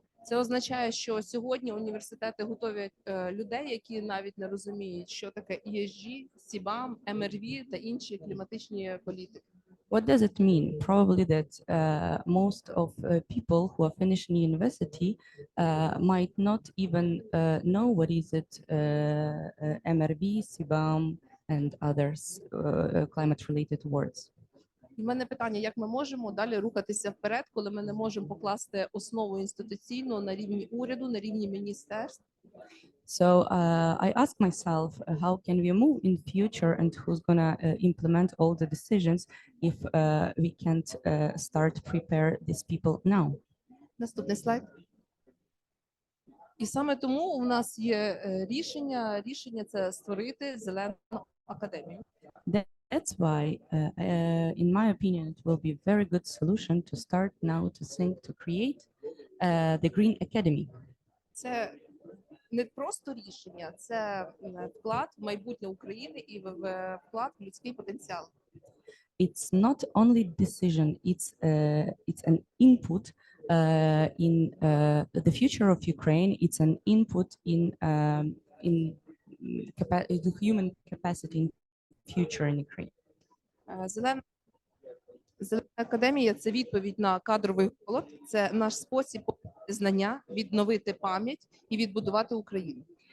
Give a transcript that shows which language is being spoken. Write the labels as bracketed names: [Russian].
[Ukrainian] Це означає, що сьогодні університети готові людей, які навіть не розуміють, що таке ESG, CBAM, MRV та інші кліматичні політики. [English] What does it mean? Probably that most of people who are finishing university might not even know what is it MRV, CBAM, and others climate-related words. [Ukrainian] У мене питання, як ми можемо далі рухатися вперед, коли ми не можемо покласти основу інституційну на рівні уряду, на рівні міністерств? [English] So I ask myself, how can we move in future, and who's gonna implement all the decisions if we can't start prepare these people now? [Ukrainian] Наступний слайд. І саме тому у нас є рішення. Рішення – це створити Зелену академію. [English] That's why, in my opinion, it will be a very good solution to start now to think to create the Green Academy. [Ukrainian] Це не просто рішення, це вклад в майбутнє України і вклад в людський потенціал. [English] It's not only decision; it's an input in the future of Ukraine. It's an input in the human capacity in future in Ukraine. [Ukrainian] Зелена академія – це відповідь на кадровий голод, це наш спосіб знання, відновити пам'ять і відбудувати Україну.